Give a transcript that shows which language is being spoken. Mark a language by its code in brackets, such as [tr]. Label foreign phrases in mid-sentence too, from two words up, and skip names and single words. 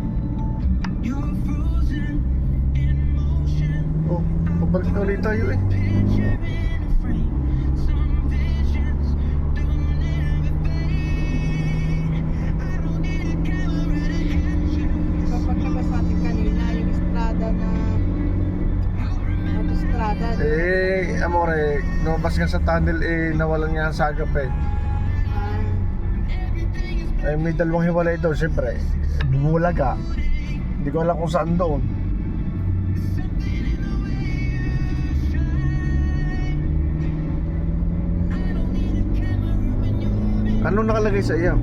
[tl] Oh, pabalik na ulit tayo eh. Paglabas natin kanina, yung estrada na autostrada. Eh, amore, lumabas ka sa tunnel eh, nawalan niya ang sagap eh. Eh, may dalawang hiwalay doon, siyempre. Bumulaga. Hindi ko alam kung saan doon. Anong nakalagay sa iyo?